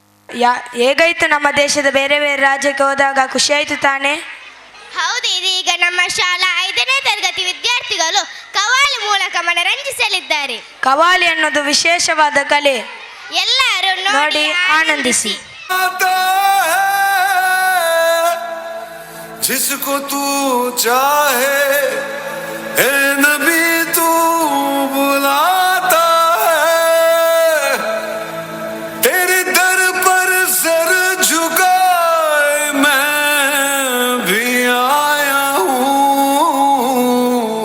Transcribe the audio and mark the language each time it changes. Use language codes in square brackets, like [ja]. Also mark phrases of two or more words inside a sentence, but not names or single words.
[kn] ಹೇಗಾಯ್ತು ನಮ್ಮ ದೇಶದ ಬೇರೆ ಬೇರೆ ರಾಜ್ಯಕ್ಕೆ ಹೋದಾಗ ಖುಷಿಯಾಯಿತು ತಾನೇ? ಹೌದು, ಇದೀಗ ನಮ್ಮ ಶಾಲಾ 5ನೇ ತರಗತಿ ವಿದ್ಯಾರ್ಥಿಗಳು ಕವಾಲಿ ಮೂಲಕ ಮನರಂಜಿಸಲಿದ್ದಾರೆ. ಕವಾಲಿ ಅನ್ನೋದು ವಿಶೇಷವಾದ ಕಲೆ. ಎಲ್ಲರೂ ನೋಡಿ ಆನಂದಿಸಿ. [hi] जिसको तू चाहे ए नबी तू बुलाता है, तेरे दर पर सर झुकाए मैं भी आया हूँ.